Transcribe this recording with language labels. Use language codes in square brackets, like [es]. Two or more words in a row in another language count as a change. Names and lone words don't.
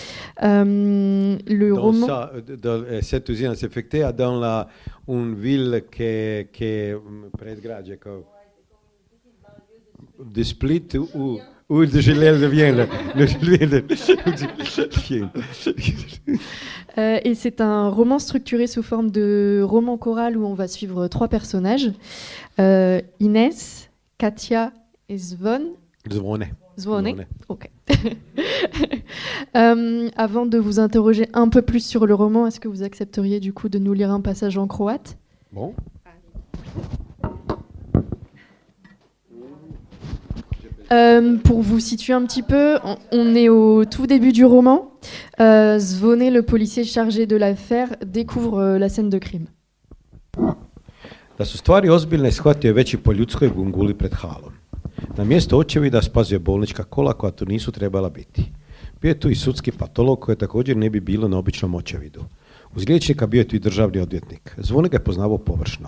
[fr] Cette usine désaffectée est dans une ville qui est près de Gradje, de Split ou de Gilles de Vienne. Et c'est un roman structuré sous forme de roman choral où on va suivre 3 personnages, Inès, Katia et Svon. Zvone. Zvone. Ok. Avant de vous interroger un peu plus sur le roman, est-ce que vous accepteriez du coup de nous lire un passage en croate? Bon. Pour vous situer un petit peu, on est au tout début du roman. Zvone, le policier chargé de l'affaire, découvre la scène de crime. [hr] Da su stvari ozbiljne, shvatio je već i po ljudskoj gunguli pred halom. Na mjesto očevida spazio je bolnička kola koja tu nisu trebala biti. Bio je tu i sudski patolog koje također ne bi bilo na običnom očevidu. Uz liječnika bio je tu i državni odvjetnik. Zvone ga je poznavao površno.